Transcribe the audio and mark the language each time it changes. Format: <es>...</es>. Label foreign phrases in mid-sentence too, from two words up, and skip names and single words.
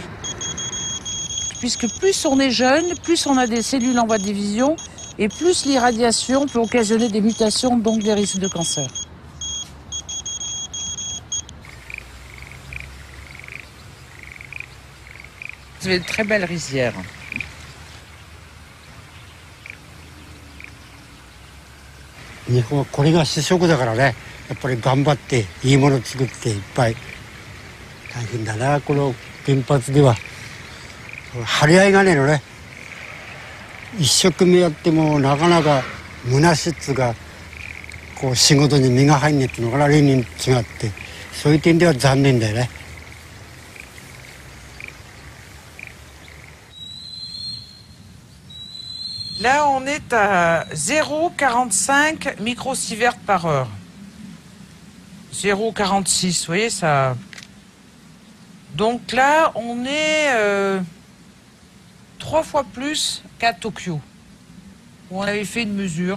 <fr>Puisque plus on est jeune, plus on a des cellules en voie de division et plus l'irradiation peut occasionner des mutations, donc des risques de cancer. Vous avez une très belle rizière.</fr> <ja>Japan, これが主食だからね、やっぱり頑張っていいもの作っていっぱい大変だな、この原発では。張り合いがねえのね。一生懸命やってもなかなか虚しっつがこう仕事に身が入んねえっていうのかな、例に違って、そういう点では残念だよね。</ja> <fr>Là, on est à 0,45 microsieverts par heure. 0,46, vous voyez ça. Donc là, on est 3 fois plus qu'à Tokyo, où on avait fait une mesure.</fr>